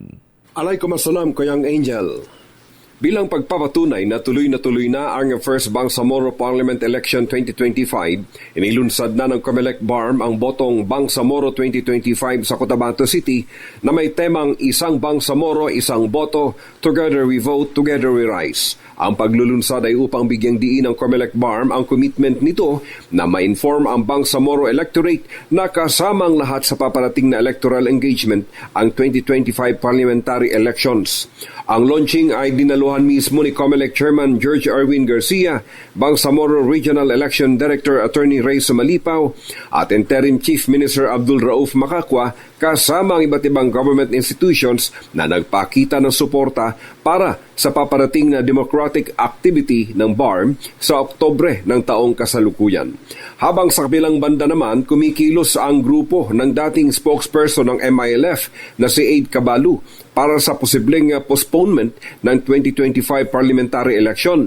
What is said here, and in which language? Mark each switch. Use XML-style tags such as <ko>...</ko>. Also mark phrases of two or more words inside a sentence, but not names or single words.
<tl>Alaikumassalam, Kuyang Angel. Bilang pagpapatunay na tuloy na ang First Bangsamoro Parliament Election 2025, inilunsad na ng Comelec BARM ang botong Bangsamoro 2025 sa Cotabato City na may temang Isang Bangsamoro, Isang Boto,</tl> <en>Together We Vote, Together We Rise.</en> <tl>Ang paglulunsad ay upang bigyang diin ng Comelec BARM ang commitment nito na ma-inform ang</tl> <en>Bangsamoro electorate</en> <tl>na kasamang lahat sa paparating na</tl> <en>electoral engagement</en> <tl>ang</tl> <en>2025 parliamentary elections.</en> <tl>Ang launching ay dinaluhan mismo ni Comelec Chairman George Erwin Garcia, Bangsamoro Regional Election Director Attorney Ray Sumalipaw at Interim Chief Minister Abdul Rauf Makakwa kasama ang iba't ibang</tl> <en>government institutions</en> <tl>na nagpakita ng suporta para sa paparating na</tl> <en>democratic activity</en> <tl>ng BARM sa Oktubre ng taong kasalukuyan. Habang sa kabilang banda naman, kumikilos ang grupo ng dating spokesperson ng MILF na si Aid Cabalu para sa posibleng postponement ng 2025</tl> <en>parliamentary election.</en>